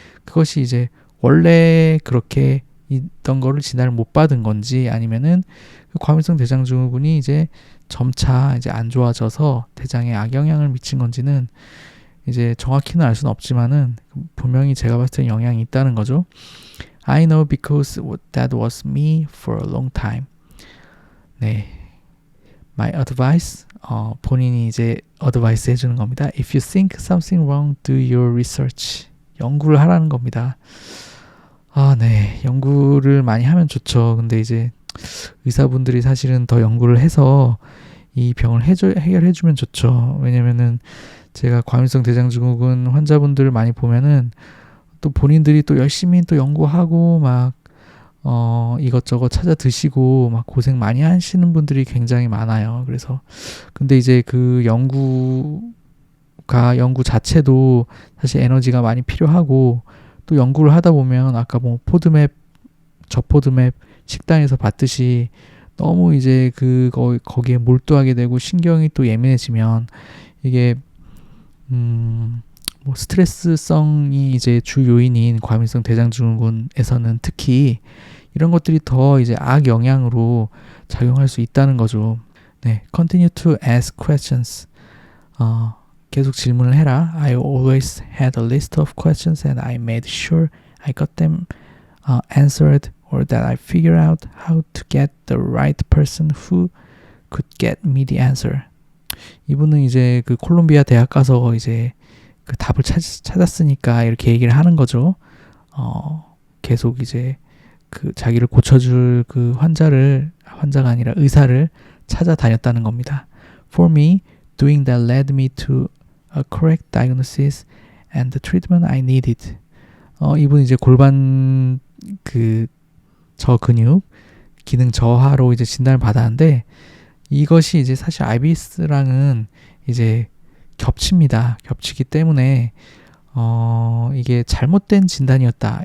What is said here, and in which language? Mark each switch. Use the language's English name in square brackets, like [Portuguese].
[Korean] 그것이 이제 원래 그렇게 있던 거를 진단을 못 받은 건지 아니면은 그 과민성 대장 증후군이 이제 점차 이제 안 좋아져서 대장에 악영향을 미친 건지는 이제 정확히는 알 수는 없지만은 분명히 제가 봤을 때 영향이 있다는 거죠. [English] I know because that was me for a long time. 네, my advice. [Korean] 본인이 이제 어드바이스 해주는 겁니다. [English] If you think something wrong, do your research. [Korean] 연구를 하라는 겁니다. 네, 연구를 많이 하면 좋죠. 근데 이제 의사분들이 사실은 더 연구를 해서 이 병을 해결해주면 좋죠. 왜냐면은 제가 과민성 대장증후군 환자분들을 많이 보면은 또 본인들이 또 열심히 또 연구하고 막 이것저것 찾아 드시고 막 고생 많이 하시는 분들이 굉장히 많아요. 그래서 근데 이제 그 연구 자체도 사실 에너지가 많이 필요하고 또 연구를 하다 보면 아까 뭐 포드맵, 저포드맵 식단에서 봤듯이 너무 이제 거기에 몰두하게 되고 신경이 또 예민해지면 이게 뭐 스트레스성이 이제 주 요인인 과민성 대장증후군에서는 특히 이런 것들이 더 이제 악영향으로 작용할 수 있다는 거죠. [English] 네, continue to ask questions. [Korean] 계속 질문을 해라. [English] I always had a list of questions and I made sure I got them answered or that I figured out how to get the right person who could get me the answer. [Korean] 이분은 이제 그 콜롬비아 대학 가서 이제 그 답을 찾았으니까 이렇게 얘기를 하는 거죠. 계속 이제 그 자기를 고쳐줄 그 환자가 아니라 의사를 찾아다녔다는 겁니다. [English] For me, doing that led me to a correct diagnosis and the treatment I needed. [Korean] 이분 이제 골반 저근육 기능 저하로 이제 진단을 받았는데 이것이 이제 사실 IBS랑은 이제 겹칩니다. 겹치기 때문에 이게 잘못된 진단이었다.